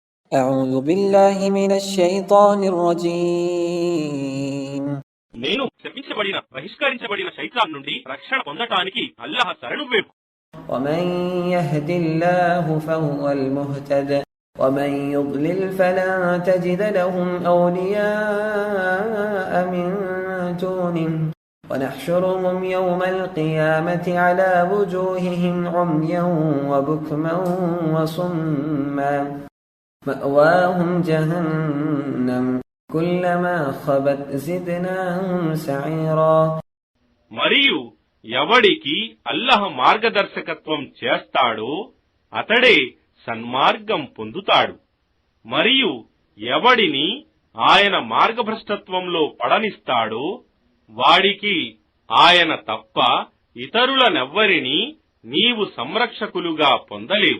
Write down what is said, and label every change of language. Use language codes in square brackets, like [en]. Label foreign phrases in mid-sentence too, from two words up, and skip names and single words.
[ar] أعوذ بالله من الشيطان الرجيم [te] నేను శపించబడిన బహిష్కరించబడిన శైతాన్ నుండి రక్షణ పొందటానికి అల్లాహ్ శరణు వేపు. [ar] ومن يهد الله فهو المهتد ومن يضلل فلن تجد لهم أولياء من دونه ونحشرهم يوم القيامة على وجوههم عميا وبكما وصما مأواهم جهنم كلما خبت زدناهم سعيرا. [te] మరియు ఎవడికి అల్లాహ్ మార్గదర్శకత్వం చేస్తాడో అతడే సన్మార్గం పొందుతాడు. మరియు ఎవడిని ఆయన మార్గభ్రష్టత్వంలో పడనిస్తాడో వాడికి ఆయన తప్ప ఇతరులనెవ్వరినీ నీవు సంరక్షకులుగా పొందలేవు.